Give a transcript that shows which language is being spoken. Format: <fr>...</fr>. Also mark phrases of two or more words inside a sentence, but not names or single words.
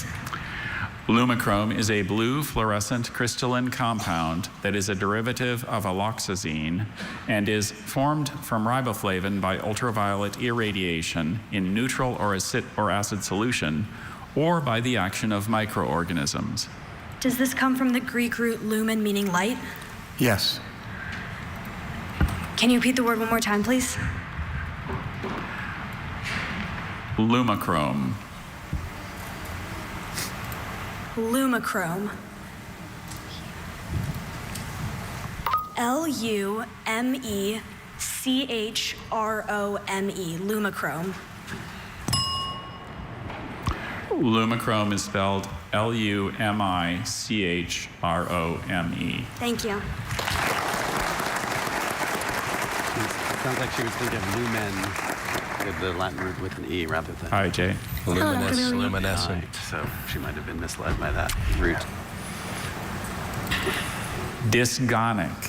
<en>Lumicrome is a blue fluorescent crystalline compound that is a derivative of aloxazine and is formed from riboflavin by ultraviolet irradiation in neutral or acid solution or by the action of microorganisms. Does this come from the Greek root lumen, meaning light? Yes. Can you repeat the word one more time, please? Lumicrome. Lumicrome. L-U-M-E-C-H-R-O-M-E. Lumicrome. Lumicrome is spelled L-U-M-I-C-H-R-O-M-E. Thank you. Sounds like she was thinking of lumen, with the Latin root with an E rather than. Hi, Jay. Luminous, luminescent. So she might have been misled by that root. Dysgonic.</en>